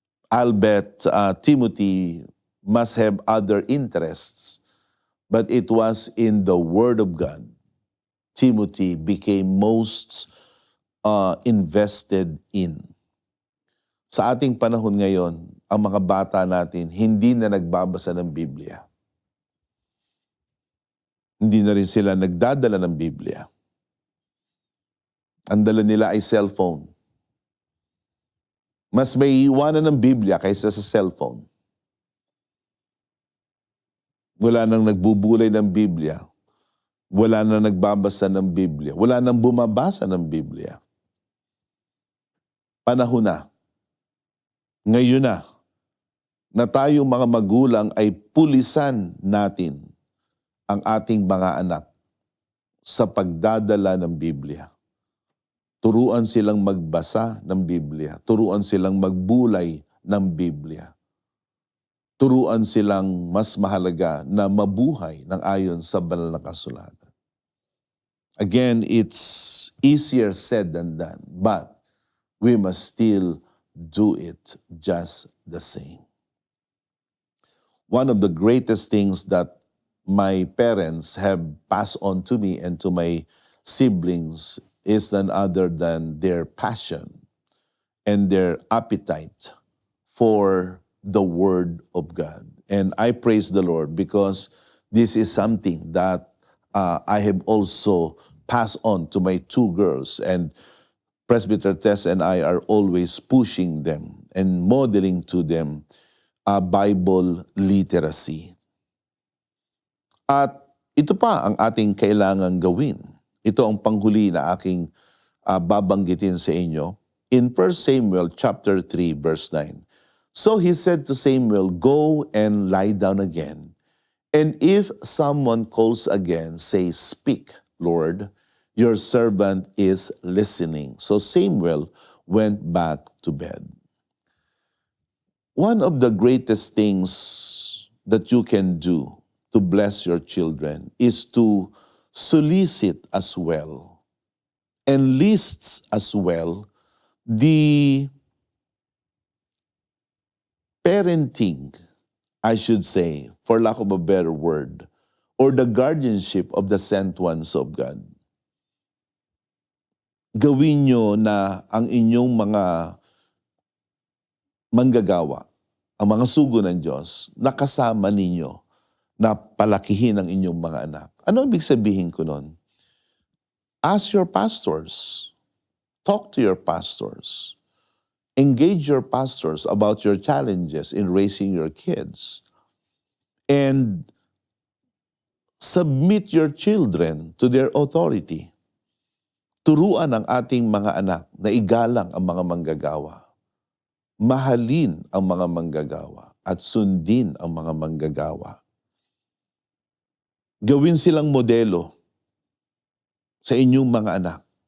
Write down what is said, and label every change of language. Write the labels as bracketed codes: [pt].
[en] Albeit Timothy must have other interests, but it was in the Word of God. Timothy became most invested in. [tl] Sa ating panahon ngayon, ang mga bata natin hindi na nagbabasa ng Biblia. Hindi na rin sila nagdadala ng Biblia. Ang dala nila ay cellphone. Mas may iwanan ng Biblia kaysa sa cellphone. Wala nang nagbubulay ng Biblia. Wala nang nagbabasa ng Biblia. Wala nang bumabasa ng Biblia. Panahon na. Ngayon na tayong mga magulang ay pulisan natin ang ating mga anak sa pagdadala ng Biblia. Turuan silang magbasa ng Biblia. Turuan silang magbulay ng Biblia. Turuan silang mas mahalaga na mabuhay ng ayon sa banal na kasulatan. [en] Again, it's easier said than done, but we must still do it just the same. One of the greatest things that my parents have passed on to me and to my siblings is none other than their passion and their appetite for the Word of God. And I praise the Lord because this is something that I have also passed on to my two girls, and Presbyter Tess and I are always pushing them and modeling to them Bible literacy. [tl] At ito pa ang ating kailangang gawin. Ito ang panghuli na aking babanggitin sa inyo. [en] In 1 Samuel chapter 3 verse 9. So he said to Samuel, "Go and lie down again. And if someone calls again, say, 'Speak, Lord, your servant is listening.'" So Samuel went back to bed. One of the greatest things that you can do to bless your children is to solicit as well and lists as well the parenting, I should say, for lack of a better word, or the guardianship of the sent ones of God. [tl] Gawin nyo na ang inyong mga manggagawa, ang mga sugo ng Diyos, nakasama ninyo na palakihin ang inyong mga anak. Ano ibig sabihin ko nun? [en] Ask your pastors. talk to your pastors. Engage your pastors about your challenges in raising your kids. And submit your children to their authority. [tl] Turuan ang ating mga anak na igalang ang mga manggagawa. Mahalin ang mga manggagawa at sundin ang mga manggagawa. Gawin silang modelo sa inyong mga anak.